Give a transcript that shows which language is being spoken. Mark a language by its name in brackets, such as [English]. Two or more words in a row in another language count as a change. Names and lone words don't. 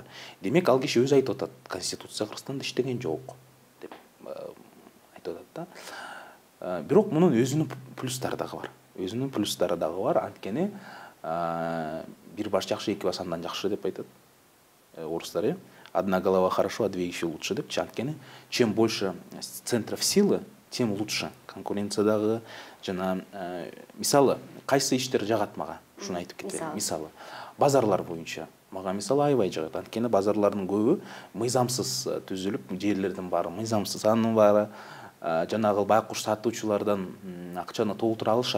[Kyrgyz] Демек ал киши өзү айтып атат, конституция Кыргызстанда иштеген жок деп айтып атат да. Бирок мунун өзүнүн плюстары дагы бар. Анткени бир баш жакшы, эки баш андан жакшы деп айтат орустар. [Russian] Одна голова хорошо, а две еще лучше [Kyrgyz] деп. Анткени [Russian] чем больше центров силы, тем лучше. [Kyrgyz] Конкуренциядагы жана мисалы кайсы иштер жагат мага, ушуну айтып кетейин. Мисалы базарлар боюнча мага мисалы аябай жагат. Анткени базарлардын көбү мыйзамсыз түзүлүп, жерлердин баары мыйзамсыз, анын баары жанагы байкуш сатуучулардан акчаны толтура алышат.